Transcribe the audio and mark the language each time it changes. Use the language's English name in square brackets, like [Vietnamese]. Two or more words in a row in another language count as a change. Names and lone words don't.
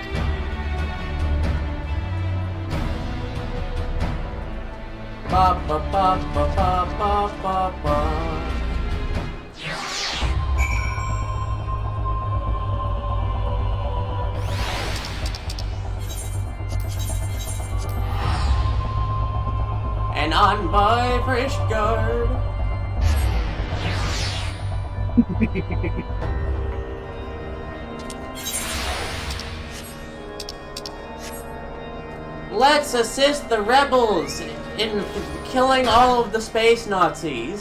[English] Ba ba ba ba ba ba ba ba. And on by fresh guard. Let's assist the rebels in killing all of the space Nazis.